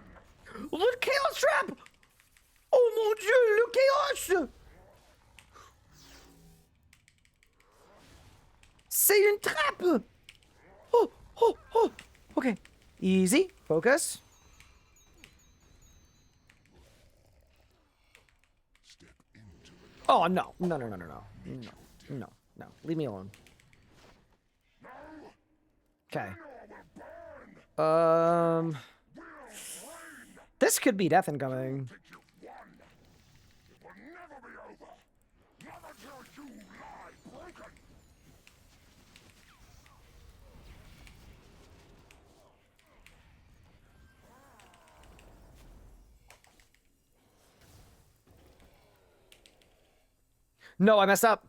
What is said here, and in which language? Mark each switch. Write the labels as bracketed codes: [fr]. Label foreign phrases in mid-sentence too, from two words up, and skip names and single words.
[en] Look, Chaos Trap! [fr] Oh mon dieu, look, Chaos! C'est une trappe! [en] Oh, oh, oh. Okay. Easy. Focus. Oh, no. No, no, no, no, no. No, no, no. Leave me alone. Okay. This could be death incoming. No, I messed up.